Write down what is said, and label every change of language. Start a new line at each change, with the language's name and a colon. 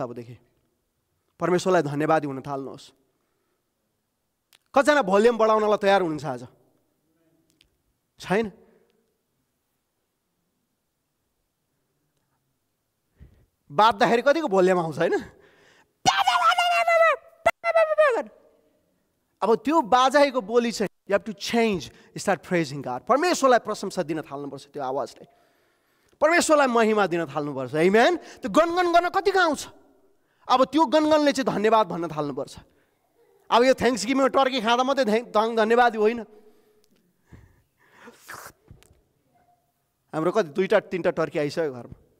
Nepali: अबदेखि परमेश्वरलाई धन्यवादी हुन थाल्नुहोस्। कतिजना भोल्युम बढाउनलाई तयार हुनुहुन्छ आज? छैन। बाज्दाखेरि कतिको भोल्युम आउँछ होइन? अब त्यो बाजाइको बोली चाहिँ
English: you have to change, start praising God.
Nepali: परमेश्वरलाई प्रशंसा दिन थाल्नुपर्छ त्यो आवाजले, परमेश्वरलाई महिमा दिन थाल्नुपर्छ। आमेन। त्यो गनगन गर्न कतिको आउँछ? अब त्यो गनगनले चाहिँ धन्यवाद भन्न थाल्नुपर्छ। अब यो थ्याङ्क्स गिभिङ टर्की खाँदा मात्रै धन्यवाद होइन। हाम्रो कति 2-3टा टर्की आइसक्यो घरमा।